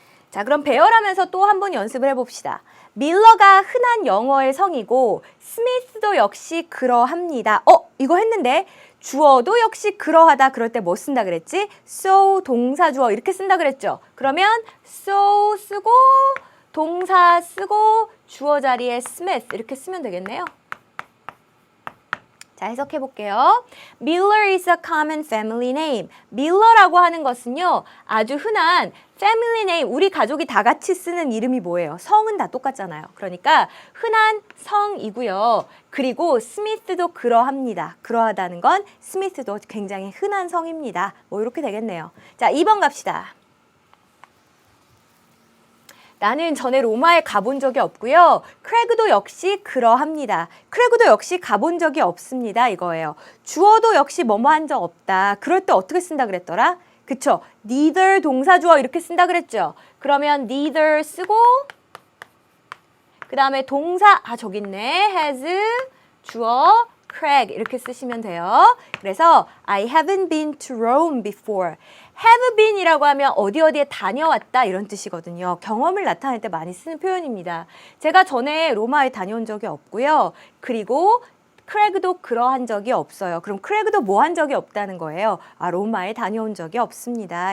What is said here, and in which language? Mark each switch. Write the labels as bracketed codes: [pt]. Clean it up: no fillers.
[ko] 자, 그럼 배열하면서 또 한 번 연습을 해봅시다. 밀러가 흔한 영어의 성이고 스미스도 역시 그러합니다. 이거 했는데 주어도 역시 그러하다 그럴 때 뭐 쓴다 그랬지? so 동사 주어 이렇게 쓴다 그랬죠. 그러면 so 쓰고 동사 쓰고 주어 자리에 Smith 이렇게 쓰면 되겠네요. 자, 해석해 볼게요. [en] Miller is a common family name. [ko] 밀러라고 하는 것은요, 아주 흔한 family name, 우리 가족이 다 같이 쓰는 이름이 뭐예요? 성은 다 똑같잖아요. 그러니까 흔한 성이고요. 그리고 스미스도 그러합니다. 그러하다는 건 스미스도 굉장히 흔한 성입니다. 뭐 이렇게 되겠네요. 자, 2번 갑시다. 나는 전에 로마에 가본 적이 없고요. 크래그도 역시 그러합니다. 크래그도 역시 가본 적이 없습니다. 이거예요. 주어도 역시 뭐뭐 한 적 없다. 그럴 때 어떻게 쓴다 그랬더라? 그쵸? neither 동사 주어 이렇게 쓴다 그랬죠? 그러면 neither 쓰고 그 다음에 동사, 저기 있네. has, 주어, Craig 이렇게 쓰시면 돼요. [en] 그래서 I haven't been to Rome before. [ko] have been이라고 하면 어디에 다녀왔다 이런 뜻이거든요. 경험을 나타낼 때 많이 쓰는 표현입니다. 제가 전에 로마에 다녀온 적이 없고요. 그리고 크래그도 그러한 적이 없어요. 그럼 크래그도 뭐 한 적이 없다는 거예요. 로마에 다녀온 적이 없습니다.